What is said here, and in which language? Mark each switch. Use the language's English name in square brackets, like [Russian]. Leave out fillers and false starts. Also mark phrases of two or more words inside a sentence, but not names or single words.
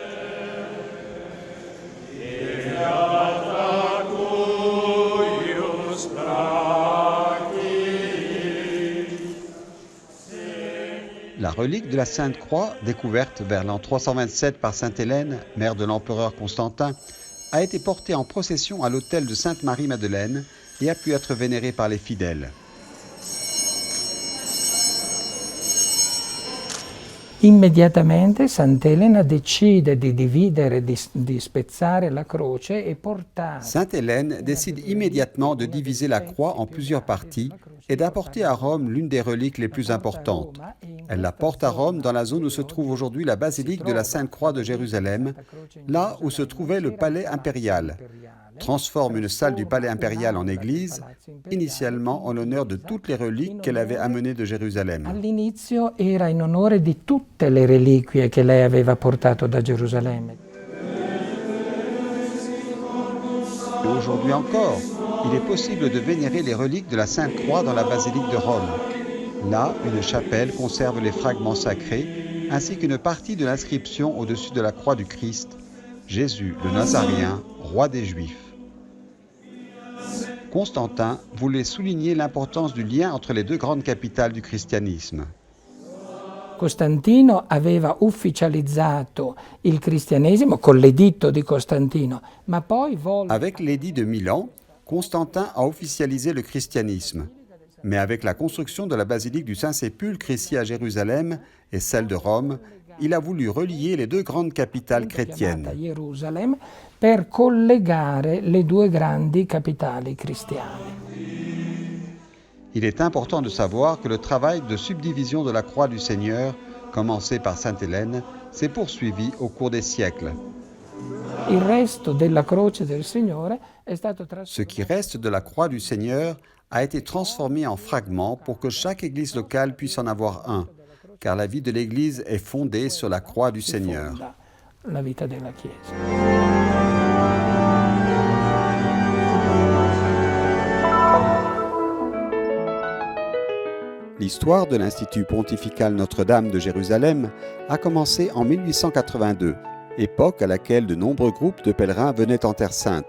[French] La relique de la Sainte Croix, découverte vers l'an 327 par Sainte Hélène, mère de l'empereur Constantin, a été portée en procession à l'autel de Sainte Marie-Madeleine et a pu être vénérée par les fidèles. [Italian] Immediatamente Sant'Elena decide di dividere, di spezzare la croce e portare. [French] Sainte Hélène décide immédiatement de diviser la croix en plusieurs parties et d'apporter à Rome l'une des reliques les plus importantes. Elle la porte à Rome dans la zone où se trouve aujourd'hui la basilique de la Sainte-Croix de Jérusalem, là où se trouvait le palais impérial. Transforme une salle du palais impérial en église, initialement en l'honneur de toutes les reliques qu'elle avait amenées de Jérusalem. [Italian] All'inizio era in onore di tutte le reliquie che lei aveva portato da Gerusalemme. [French] Et aujourd'hui encore, il est possible de vénérer les reliques de la Sainte Croix dans la basilique de Rome. Là, une chapelle conserve les fragments sacrés, ainsi qu'une partie de l'inscription au-dessus de la croix du Christ, Jésus le Nazaréen, roi des Juifs. Constantin voulait souligner l'importance du lien entre les deux grandes capitales du christianisme. [Italian] Costantino aveva ufficializzato il cristianesimo con l'editto di Costantino, ma poi volle... [French] Avec l'édit de Milan, Constantin a officialisé le christianisme. Mais avec la construction de la basilique du Saint-Sépulcre ici à Jérusalem et celle de Rome, il a voulu relier les deux grandes capitales chrétiennes. [Italian] Gerusalemme per collegare le due grandi capitali cristiane. [French] Il est important de savoir que le travail de subdivision de la croix du Seigneur, commencé par Sainte Hélène, s'est poursuivi au cours des siècles. [Italian] Il resto della croce del Signore è stato [French] Ce qui reste de la croix du Seigneur a été transformé en fragments pour que chaque église locale puisse en avoir un, car la vie de l'église est fondée sur la croix du Seigneur. [Italian] La vita della Chiesa. [French] L'histoire de l'Institut pontifical Notre-Dame de Jérusalem a commencé en 1882, époque à laquelle de nombreux groupes de pèlerins venaient en Terre Sainte.